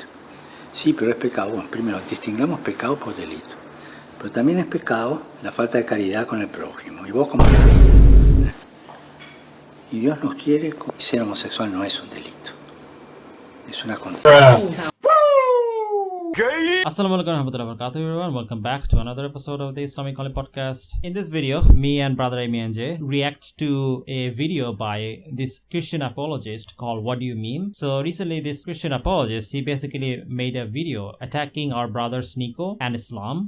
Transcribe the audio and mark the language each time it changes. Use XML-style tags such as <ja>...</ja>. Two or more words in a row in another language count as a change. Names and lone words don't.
<es>Sí, pero es pecado. Bueno, primero, distingamos pecado por delito. Pero también es pecado la falta de caridad con el prójimo. ¿Y vos cómo estás? Y Dios nos quiere, y ser homosexual no es un delito. Es una condición.</es> <ar>السلام عليكم ورحمة الله وبركاته,</ar> <en>everyone. Welcome back to another episode of the Islamic podcast. In this video, me and brother MENJ react to a video by this Christian apologist called What Do You Mean? So recently, this Christian apologist, he basically made a video attacking our brother Sneako and Islam.</en>